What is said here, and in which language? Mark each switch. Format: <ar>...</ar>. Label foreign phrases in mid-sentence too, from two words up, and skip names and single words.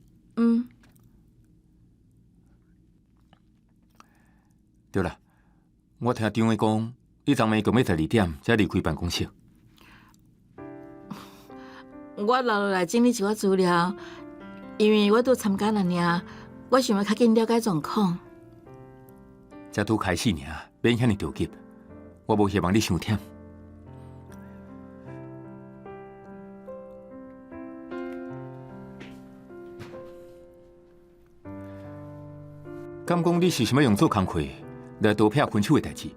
<nan>对啦，我听张伟讲，你昨暝共要12点才离开办公室。我留落来整理一寡资料，因为我拄参加了尔，我想要较紧了解状况。才拄开始尔，免遐尼着急，我无希望你伤忝。敢讲你是想要用做工课来多撇分手的代志？</nan>